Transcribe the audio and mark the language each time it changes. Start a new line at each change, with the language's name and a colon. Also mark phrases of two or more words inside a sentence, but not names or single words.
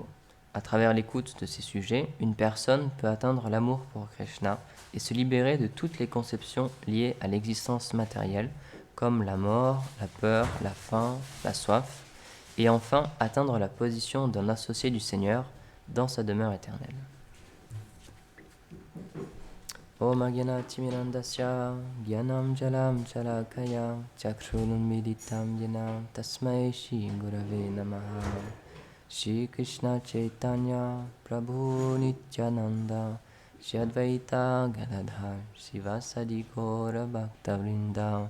French: À travers l'écoute de ces sujets, une personne peut atteindre l'amour pour Krishna et se libérer de toutes les conceptions liées à l'existence matérielle, comme la mort, la peur, la faim, la soif, et enfin atteindre la position d'un associé du Seigneur dans sa demeure éternelle.
Sanskrit: Om Agyanati Mirandasya Gyanam Jalam Chalakaya Chakshurunmilitam Yena Tasmai Shri Gurave Namaha. Shri Krishna Chaitanya Prabhu Nityananda Shri Advaita Gadadhar Sivasadi Gaura Bhaktavrinda.